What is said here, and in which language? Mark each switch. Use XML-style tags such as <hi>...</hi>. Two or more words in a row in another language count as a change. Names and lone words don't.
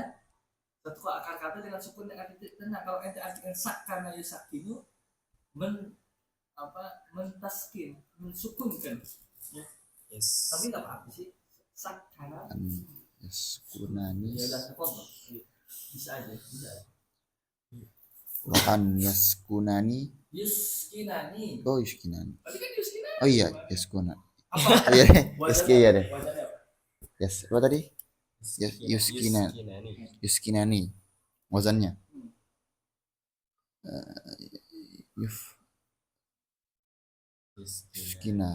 <id>Satu akar kata dengan sukun yang artinya tenang. Kalau ente artikan</id> <ar>سكن يسكن</ar> <id>mentaskin, mensukunkan. Ya. Yes. Tapi nggak apa-apa sih. Sakana. Yaskunani. Ya udah sepotong. Bisa aja.</id> <ar>وأن يسكنني.</ar> <id>Yuskinani. Oh, yuskinani. Tadi kan yuskinani. Oh iya, yaskunani. Apa? Iya deh. Iya deh. Wajahnya apa? Yes. Apa tadi? Yuskinani. Wazannya. Yuskina.</id>